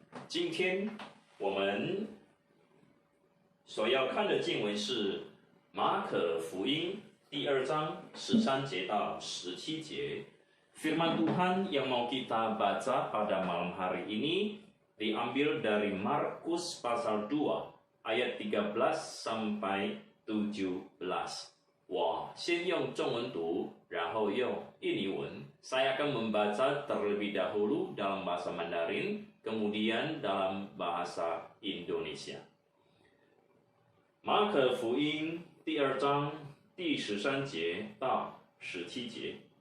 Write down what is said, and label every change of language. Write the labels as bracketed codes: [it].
[zh] 今天我们所要看的经文是马可福音第2章13节到17节. [id] Firman Tuhan yang mau kita baca pada malam hari ini diambil dari Markus pasal 2 ayat 13 sampai 17. [zh] 我先用中文读，然后用印尼文。 [id] Saya akan membaca terlebih dahulu dalam bahasa Mandarin, kemudian dalam bahasa Indonesia. [zh] 马可福音第2章第13节到17节。